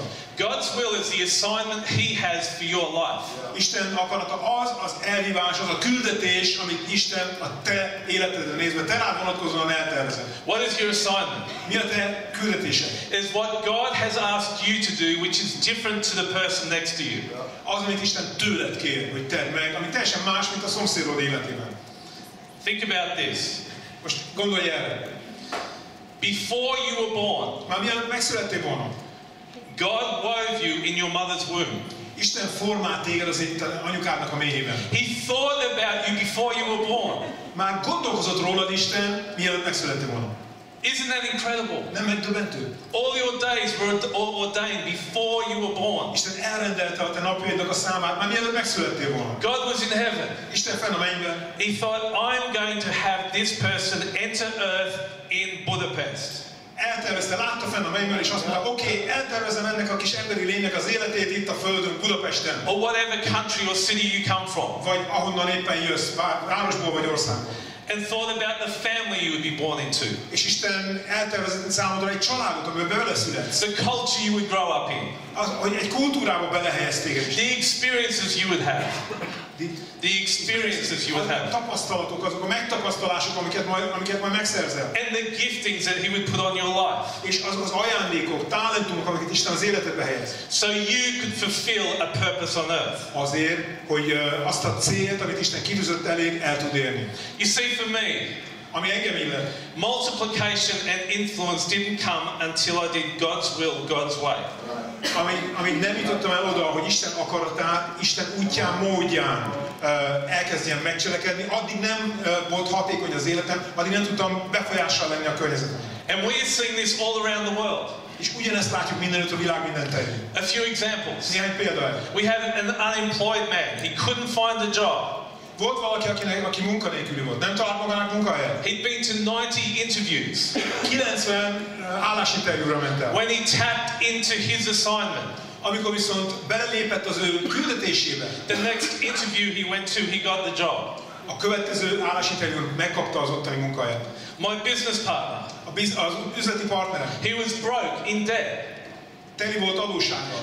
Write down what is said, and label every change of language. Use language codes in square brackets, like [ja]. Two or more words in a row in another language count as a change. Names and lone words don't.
[en] God's will is the assignment He has for your life. [hu] Isten akarata az elhívás, az a küldetés, amit Isten a te életedre nézve, te rád vonatkozóan eltervezett. [en] What is your assignment? [hu] Mi a te küldetésed? [en] Is what God has asked you to do, which is different to the person next to you. [hu] Az, amit Isten tőled kér, hogy tedd meg, ami teljesen más, mint a szomszédod életében. [en] Think about this. [hu] Most gondolj erre. [en] Before you were born, [hu] már mielőtt megszülettél volna, [en] God wove you in your mother's womb. [hu] Isten formált téged az anyukádnak a méhében. [en] He thought about you before you were born. [hu] Már gondolkozott rólad Isten, mielőtt megszülettél volna. [en] Isn't that incredible? [hu] Nem megdöbbentő? [en] All your days were ordained before you were born. [hu] Isten elrendelte a te napjaidnak a számát, már mielőtt megszülettél volna. [en] God was in heaven. [hu] Isten fenn a mennyben. [en] He thought, I'm going to have this person enter earth in Budapest. [hu] Eltervezte, látta fenn a mennyben, és azt mondta, oké, eltervezem ennek a kis emberi lénynek az életét itt a földön, Budapesten. [en] Or whatever country or city you come from. [hu] Vagy ahonnan éppen jössz, városból vagy országból. [en] And thought about the family you would be born into. [hu] És Isten eltervezett számodra egy családot, amiben beleszületsz. [en] The culture you would grow up in. [hu] Hogy egy kultúrába belehelyez téged is. [en] The experiences you would have. The experiences you would have. [hu] A tapasztalatok, azok a megtapasztalások, amiket majd megszerzel. [en] And the giftings that He would put on your life. [hu] És azok az ajándékok, talentumok, amiket Isten az életedbe helyez. [en] So you could fulfill a purpose on earth. [hu] Azért, hogy azt a célt, amit Isten kitűzött eléd, el tud érni. [en] You see, for me, [hu] ami engem illet, [en] multiplication and influence didn't come until I did God's will, God's way. [hu] Amíg nem jutottam el oda, hogy Isten akaratát, Isten útján, módján elkezdjem megcselekedni, addig nem volt hatékony az életem, addig nem tudtam befolyással lenni a környezetemre. [en] And we're seeing this all around the world. [hu] És ugyanezt látjuk mindenütt a világ minden terén. [en] A few examples. [hu] Néhány példa. [en] We have an unemployed man. He couldn't find a job. [hu] Volt valaki, aki munkanélküli volt, nem talált magának munkahelyet. [en] He'd been to 90 interviews. [hu] 90 állásinterjúra ment el. [en] When he tapped into his assignment, [hu] amikor viszont belelépett az ő küldetésébe, [en] the next interview he went to, he got the job. [hu] A következő állásinterjún megkapta az ottani munkahelyet. [en] My business partner, [hu] az üzleti partnerem, [en] he was broke, in debt. [hu] Teli volt adóssággal.